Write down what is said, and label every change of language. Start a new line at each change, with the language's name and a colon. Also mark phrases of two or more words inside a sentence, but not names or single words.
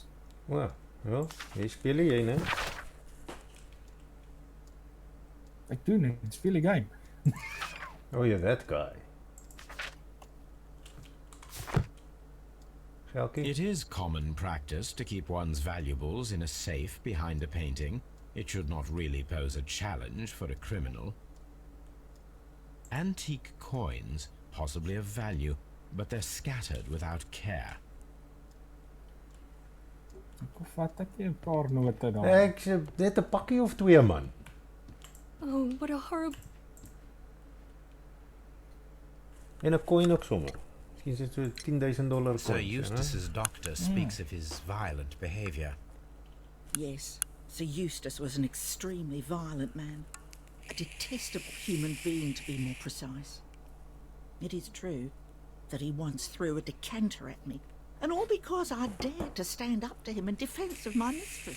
Afrikaans: O, ja, jy speel jy, né? Ek doen net, ek speel die game.
English: Oh, you're that guy. Gelkie? It is common practice to keep one's valuables in a safe behind a painting. It should not really pose a challenge for a criminal. Antique coins, possibly of value, but they're scattered without care.
Afrikaans: Ek vat ek 'n paar note daar. Ek sê net 'n pakkie of 2 man.
English: Oh, what a horrible...
Afrikaans: En 'n coin ook sommer. Miskien is dit so $10,000
English: Sir coins. Eustace's doctor speaks of his violent behavior. Yes, Sir Eustace was an extremely violent man. A detestable human being, to be more precise. It is true that he once threw a decanter at me, and all because I dared to stand up to him in defence of my mistress.